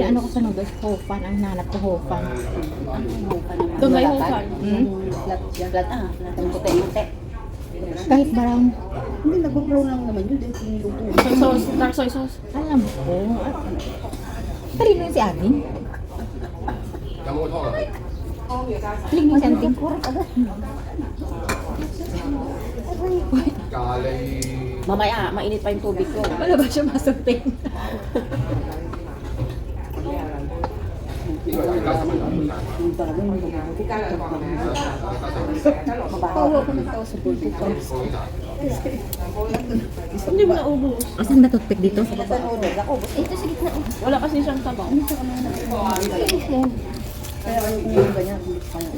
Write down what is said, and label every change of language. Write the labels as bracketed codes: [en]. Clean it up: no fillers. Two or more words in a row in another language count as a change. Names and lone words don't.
[tl] kinano ko sa noodles, hofan. Ang nanap ko hofan. Doon may hufan. Flat yan. Flat, Ang puti-puti. Kahit brown. Hindi, nag-brown lang naman yun. Dahil piniluto. [en] Soy sauce, dark soy sauce. [tl] Alam ko. Talino yun si Alvin. [yue] 有冇湯啊？ [tl] Talino si Anting. [yue] 咖喱 [tl] Mamaya, mainit pa yung tubig ko. Wala ba siya masunting? [yue] 呢個係加十蚊兩半 [tl] Yung talaga yung Pawa ko ng tao sa pulpit ko. Hindi mo naubos. Asan ba toothpick dito? Ito sa gitna. Wala kasi siyang sabaw. Kaya ano kung yung ganyan, hindi pa yan.